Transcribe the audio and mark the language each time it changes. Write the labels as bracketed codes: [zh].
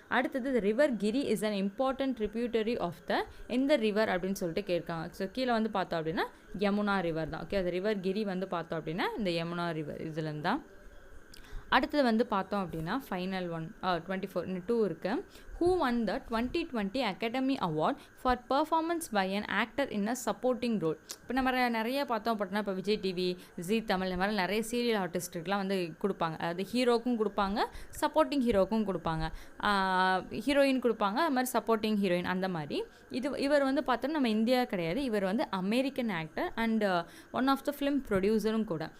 [ta] அடுத்தது [en] river Giri is an important tributary of the எந்த river [ta] அப்படின்னு சொல்லிட்டு கேட்காங்க. ஸோ கீழே வந்து பார்த்தோம் அப்படின்னா யமுனா ரிவர் தான், ஓகே. அது ரிவர் கிரி வந்து பார்த்தோம் அப்படின்னா இந்த யமுனா ரிவர் இதுலேருந்து தான். அடுத்தது வந்து பார்த்தோம் அப்படின்னா ஃபைனல் 2 இருக்குது. [en] Who won the 2020 Academy Award for performance by an actor in a supporting role? [ta] இப்போ நம்ம நிறைய பார்த்தோம் அப்படின்னா இப்போ விஜய் டிவி, ஜி தமிழ் இந்த மாதிரி நிறைய சீரியல் ஆர்டிஸ்ட்டுக்கெலாம் வந்து கொடுப்பாங்க. அதாவது ஹீரோக்கும் கொடுப்பாங்க, சப்போர்ட்டிங் ஹீரோக்கும் கொடுப்பாங்க, ஹீரோயின் கொடுப்பாங்க, அது மாதிரி சப்போர்ட்டிங் ஹீரோயின் அந்த மாதிரி. இவர் வந்து பார்த்தோன்னா நம்ம இந்தியா கிடையாது, இவர் வந்து [en] American actor and one of the film ப்ரொடியூசரும் [ta] கூட.